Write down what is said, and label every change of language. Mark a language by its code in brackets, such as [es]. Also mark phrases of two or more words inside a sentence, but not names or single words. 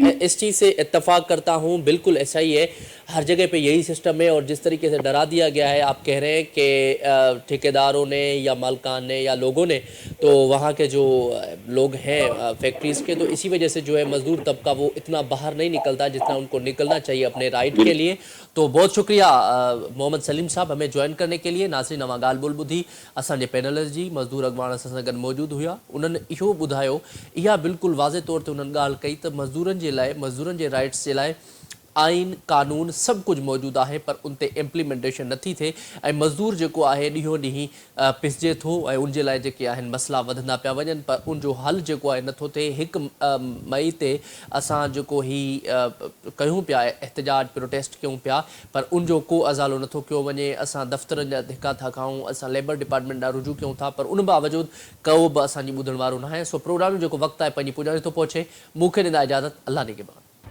[ur] میں اس چیز سے اتفاق کرتا ہوں, بالکل ایسا ہی ہے. ہر جگہ پہ یہی سسٹم ہے, اور جس طریقے سے ڈرا دیا گیا ہے, آپ کہہ رہے ہیں کہ ٹھیکیداروں نے یا مالکان نے یا لوگوں نے, تو وہاں کے جو لوگ ہیں فیکٹریز کے, تو اسی وجہ سے جو ہے مزدور طبقہ وہ اتنا باہر نہیں نکلتا جتنا ان کو نکلنا چاہیے اپنے رائٹ کے لیے. تو بہت شکریہ محمد سلیم صاحب ہمیں جوائن کرنے کے لیے. [sd] ناظرین اما ॻाल्हि ॿोल ॿुधी असांजे पैनलिस्ट जी मज़दूर अॻवान असां सां गॾु मौजूदु हुआ. उन्हनि इहो ॿुधायो, इहा बिल्कुलु वाज़े तौर ते उन्हनि ॻाल्हि कई त मज़दूरनि जे लाइ, मज़दूरनि जे राइट्स जे लाइ आइन कानून सभु कुझु मौजूदु आहे, पर उन ते इम्प्लीमेंटेशन नथी थिए, ऐं मज़दूर जेको आहे ॾींहों ॾींहुं पिसजे थो, ऐं उन जे लाइ जेके आहिनि मसइला वधंदा पिया वञनि, पर उन जो हल जेको आहे नथो थिए. 1 मई ते असां जेको कयूं पिया, एहतजाज प्रोटेस्ट कयूं पिया, पर उन जो को अज़ालो नथो कयो वञे. असां दफ़्तरनि जा धिका था खाऊं, असां लेबर डिपार्टमेंट ॾांहुं रुजू कयूं था, पर उन बावजूदि को बि असांजी ॿुधण वारो न आहे. सो प्रोग्राम जो जेको वक़्तु आहे पंहिंजी पुॼाणे थो पहुचे. मूंखे ॾींदा इजाज़त. अल्लाह ने के बाद.